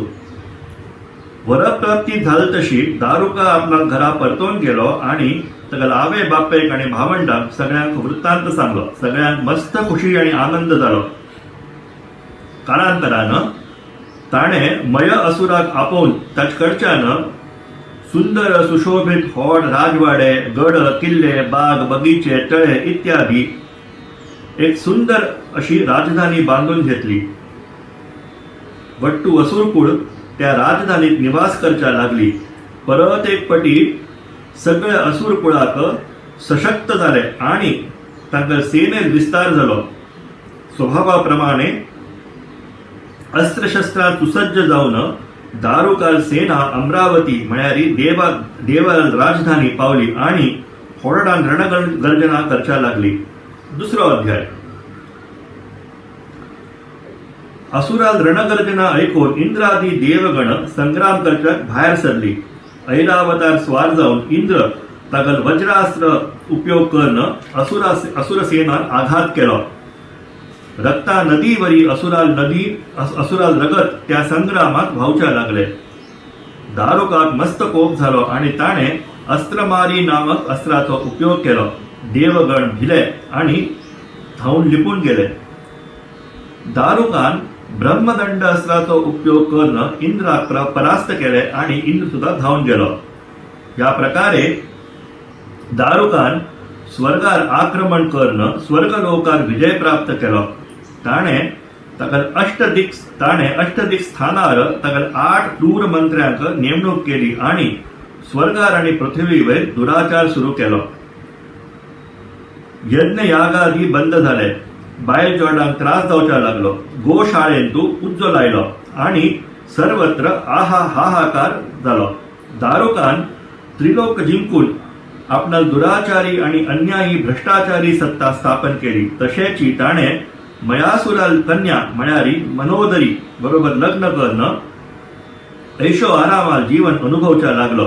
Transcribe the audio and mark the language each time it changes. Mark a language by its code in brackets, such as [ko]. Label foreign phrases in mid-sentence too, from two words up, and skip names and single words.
[kok] वरप्राप्ती झाली तशी दारुका आपल्या घरा परतून गेलो आणि सगळ्या आवे बापेक आणि भावंडांक सगळ्यांक वृत्तांत सांगलो. सगळ्यांक मस्त खुशी आणि आनंद जालो. कालांतरानं ताणे मय असुराक आपोवन ताचकडच्यान सुंदर सुशोभित होड, राजवाडे, गड, किल्ले, बाग, बगीचे, तळे इत्यादी एक सुंदर अशी राजधानी बांधून घेतली. वट्टू असुरकुळ त्या राजधानीत निवास करच्या लागली. परत एक पटी सगळे असुरकुळाक सशक्त झाले आणि तांकां सेनेत विस्तार झालो. स्वभावाप्रमाणे अस्त्रशस्त्रात सुसज्ज जाऊन दारुकाल सेना अमरावती म्हळ्यारी देवा राजधानी पावली आणि होरडान रणगर्जना करच्या लागली. दुसरो अध्याय. असुराल रणगर्जना ऐकून इंद्रादी देवगण संग्राम करच्याक भायर सरली. ऐरावतार स्वार जाऊन इंद्र तागल वज्रास्त्र उपयोग करून असुर सेनान आघात केलो. रक्ता नदीवरी असुराल रगत त्या संग्रामात व्हावच्या लागले. दारुकाक मस्त कोप झालो आणि ताणे अस्त्रमारी नामक अस्त्राचो उपयोग केलो. देवगण भिले आणि धावून लिपून गेले. दारुकान ब्रह्मदंड अस्त्राचो उपयोग करून इंद्राक परास्त केले आणि इंद्र सुद्धा धावून गेलो. या प्रकारे दारुकान स्वर्गार आक्रमण करून स्वर्गलोकार विजय प्राप्त केलो. ताणे अष्टदिक स्थानार तागल 8 क्रूर मंत्र्यांक नेमणूक केली आणि स्वर्गार आणि पृथ्वीवर दुराचार सुरू केलो. यज्ञ यागादी बंद झाले. बायल जोडांक त्रास जावच्या लागलो. गोशाळेंतू उज्जो लायलो आणि सर्वत्र हाहाकार झालो. दारुकान त्रिलोक जिंकून आपणा दुराचारी आणि अन्यायी भ्रष्टाचारी सत्ता स्थापन केली. तशेची ताणे मयासुराल कन्या म्हळ्यारी मनोदरी बरोबर लग्न करून ऐशो आरामाल जीवन अनुभवच्या लागलो.